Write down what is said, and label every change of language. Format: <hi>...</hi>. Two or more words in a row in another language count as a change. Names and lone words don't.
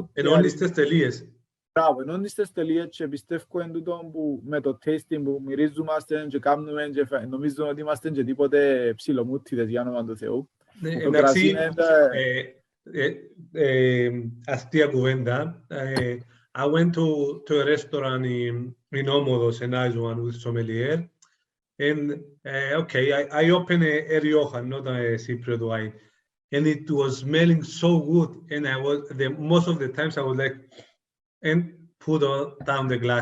<el>Ενώνεις τις τελείες. Μπράβο, ενώνεις τις τελείες και πιστεύω εν τούτο που με το tasting που μυρίζομαστε και κάνουμε και νομίζω ότι είμαστε και τίποτε ψιλομούτιδες, για όνομα του Θεού. Εντάξει, αστεία κουβέντα.</el> <en>I went to a restaurant in Ómodos, a nice one with sommelier. And okay, I opened a Rioja, not a Cypriot wine, and it was smelling so good. And most of the times I was like, and put down the glass.</en>